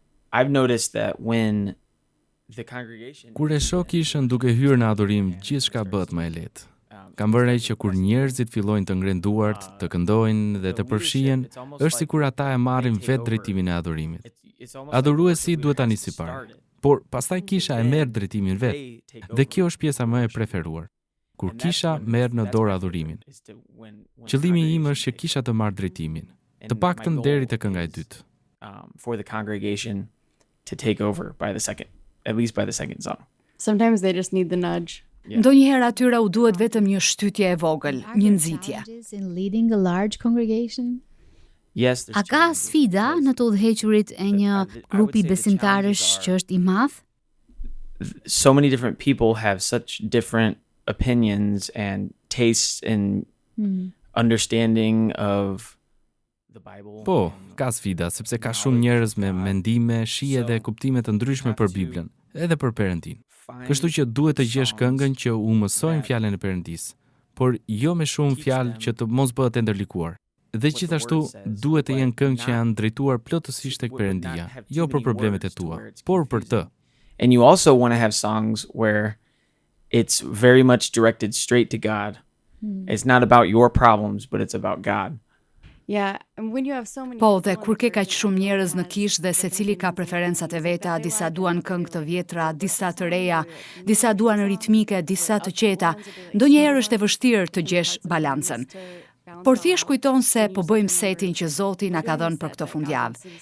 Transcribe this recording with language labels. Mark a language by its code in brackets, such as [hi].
[en] I've noticed that when the congregation [sq] Kur e shoh kishën duke hyrë në adhurim, gjithçka bëhet më e lehtë. Kam vënë që kur njerëzit fillojnë të ngrenë duart, të këndojnë dhe të përfshihen, është sikur ata e marrin vetë drejtimin e adhurimit. Adhuruesi duhet ta nisë parë, por pastaj kisha e merr drejtimin vetë. Dhe kjo është pjesa më e preferuar. Kur kisha merr në dorë adhurimin. Qëllimi im është që kisha të marrë drejtimin. Të paktën deri te kënga e dytë. [en] For the congregation to take over at least by the second song. Sometimes they just need the nudge. [sq] Ndonjëherë atyra u duhet vetëm një shtytje e vogël, një nxitje. [en] In leading a large congregation. Yes, [sq] A ka sfida në të udhëhequrit e një grupi besimtarësh që është i madh? [en] So many different people have such different opinions and tastes and understanding of the Bible. [sq] Po, ka sfida, sepse ka shumë njerëz me mendime, shije dhe kuptime të ndryshme për Biblën, edhe për Perëndin. Kështu që duhet të gjesh këngën që u mësojnë fjalën e Perëndisë, por jo me shumë fjalë që të mos bëhet e ndërlikuar. Dhe gjithashtu duhet të jenë këngë që janë drejtuar plotësisht tek Perëndia, jo për problemet e tua, por për të. [en] And you also want to have songs where it's very much directed straight to God. It's not about your problems, but it's about God. Yeah, and when you have so many [sq] Po, dhe kur ke kaq shumë njerëz në kishë dhe secili ka preferencat e veta, disa duan këngë të vjetra, disa të reja, disa duan ritmike, disa të qeta, ndonjëherë është e vështirë të gjesh balancën. Por thjesht kujton se po bëjmë setin që Zoti na ka dhënë për këtë fundjavë.